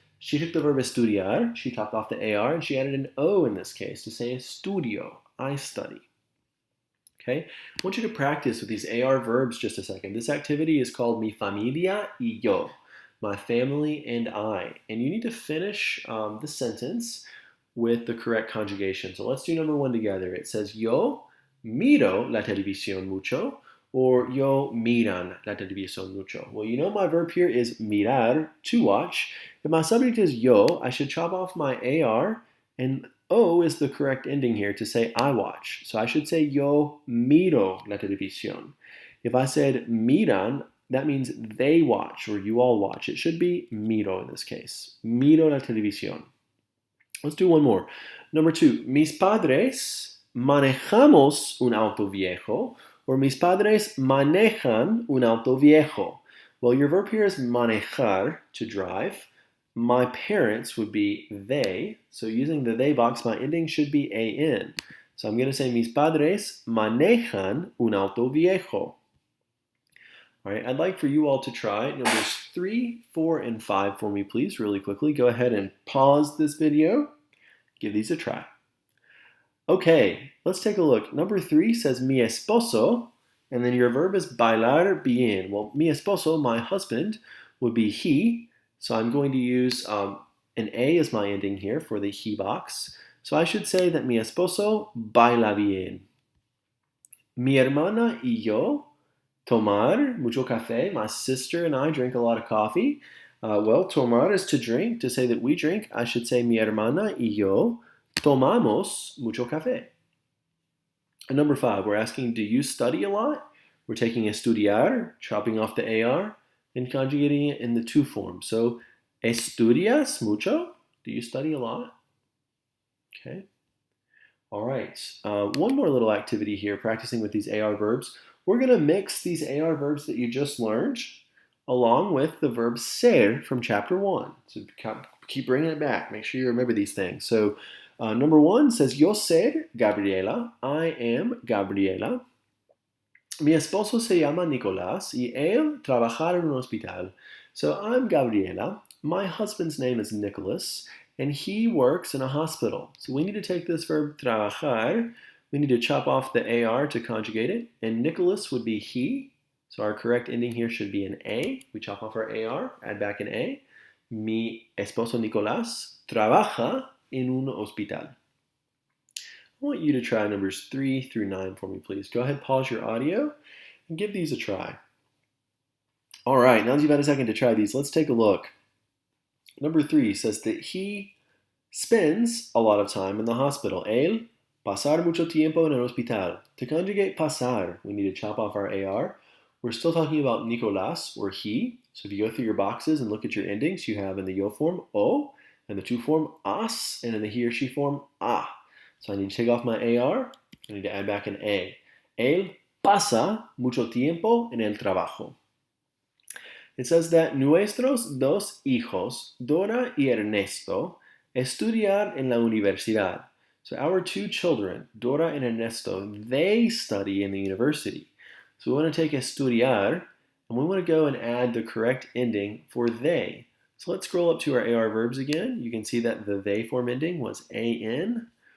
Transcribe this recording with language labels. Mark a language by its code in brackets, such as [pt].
[en] She took the verb estudiar, she chopped off the AR, and she added an O in this case to say [es] estudio, [en] I study. Okay, I want you to practice with these AR verbs just a second. This activity is called [es] Mi familia y yo, [en] my family and I. And you need to finish the sentence with the correct conjugation. So let's do number one together. It says, [es] Yo miro la televisión mucho, or yo miran la televisión mucho. [en] Well, you know my verb here is mirar, to watch. If my subject is yo, I should chop off my AR, and O is the correct ending here to say I watch. So I should say [es] yo miro la televisión. [en] If I said miran, that means they watch, or you all watch. It should be miro in this case. [es] Miro la televisión. [en] Let's do one more. Number two, [es] mis padres manejamos un auto viejo, or mis padres manejan un auto viejo. [en] Well, your verb here is manejar, to drive. My parents would be they. So using the they box, my ending should be an. So I'm going to say [es] mis padres manejan un auto viejo. [en] All right, I'd like for you all to try numbers 3, 4, and 5 for me, please, really quickly. Go ahead and pause this video. Give these a try. Okay, let's take a look. Number 3 says mi esposo, and then your verb is bailar bien. Well, mi esposo, my husband, would be he. So I'm going to use an A as my ending here for the he box. So I should say that [es] mi esposo baila bien. Mi hermana y yo tomar mucho café. [en] My sister and I drink a lot of coffee. Well, tomar is to drink. To say that we drink, I should say [es] mi hermana y yo tomamos mucho café. [en] And number 5, we're asking, do you study a lot? We're taking estudiar, chopping off the AR, and conjugating it in the to form. So, [es] estudias mucho? [en] Do you study a lot? Okay. All right. One more little activity here, practicing with these AR verbs. We're going to mix these AR verbs that you just learned along with the verb ser from chapter 1. So keep bringing it back. Make sure you remember these things. So number 1 says, [es] Yo ser Gabriela. [en] I am Gabriela. [es] Mi esposo se llama Nicolás y él trabaja en un hospital. [en] So I'm Gabriela. My husband's name is Nicholas, and he works in a hospital. So we need to take this verb trabajar. We need to chop off the AR to conjugate it, and Nicholas would be he. So our correct ending here should be an A. We chop off our AR, add back an A. [es] Mi esposo Nicolás trabaja en un hospital. [en] I want you to try numbers 3 through 9 for me, please. Go ahead, pause your audio, and give these a try. All right, now that you've had a second to try these, let's take a look. Number 3 says that he spends a lot of time in the hospital. [es] Él pasar mucho tiempo en el hospital. [en] To conjugate pasar, we need to chop off our AR. We're still talking about Nicolás, or he. So if you go through your boxes and look at your endings, you have in the yo form o, and the to form as, and in the he or she form a. So I need to take off my AR. I need to add back an a. [es] Él pasa mucho tiempo en el trabajo. [en] It says that [es] nuestros dos hijos, Dora y Ernesto, estudiar en la universidad. [en] So our 2 children, Dora and Ernesto, they study in the university. So we want to take estudiar, and we want to go and add the correct ending for they. So let's scroll up to our AR verbs again. You can see that the they form ending was an.